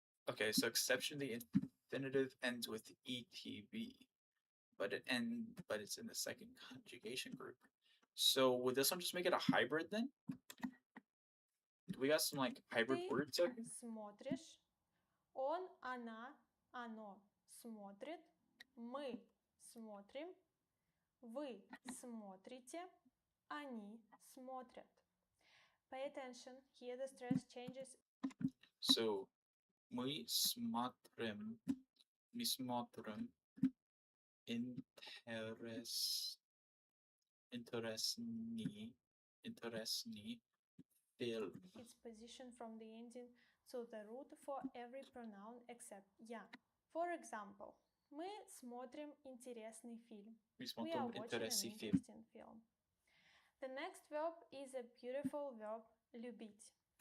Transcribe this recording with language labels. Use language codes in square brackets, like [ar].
[en] Okay, so exception the infinitive ends with etb, but it's in the second conjugation group. So would this one just make it a hybrid then? Do we got some like hybrid [ru] Ты [en] words here? [ru] смотришь. Он, она, оно смотрит, мы смотрим, вы смотрите, они смотрят. [en] Pay attention, here the stress changes. So, [ru] мы смотрим интересный film. [en] Its position from the ending to the root for every pronoun except я. For example, [ru] мы смотрим интересный фильм. Мы [en] We are [ru] смотрим [en] watching an [ru] интересный фильм. [en] interesting film. The next verb is a beautiful verb, любить.